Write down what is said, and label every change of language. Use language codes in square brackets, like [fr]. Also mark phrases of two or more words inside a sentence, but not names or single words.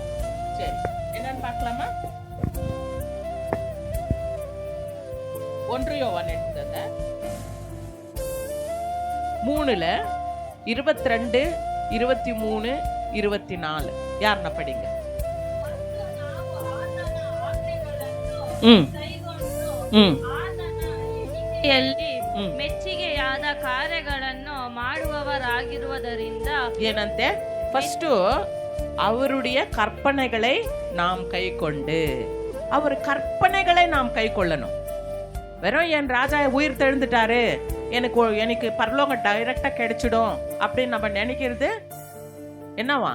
[ta] சரி, என்னன்னு பார்க்கலாமா? 1 யோவான் 3:22, 23, 24 யாருன்னா படிங்க. [kn] ಮೆಚ್ಚಿಗೆಯಾದ ಕಾರ್ಯಗಳನ್ನು ಮಾಡುವವರಾಗಿರುವುದರಿಂದ ಏನಂತೆ? [ta] ಫಸ್ಟ್ அவருடைய கற்பனைகளை நாம் கை கொண்டு, அவர் கற்பனைகளை நாம் கை கொள்ளணும். வெறும் என் ராஜா உயிர் தெழுந்துட்டாரு, எனக்கு பரலோகம் டைரக்டா கிடைச்சிடும் அப்படின்னு நம்ம நினைக்கிறது என்னவா?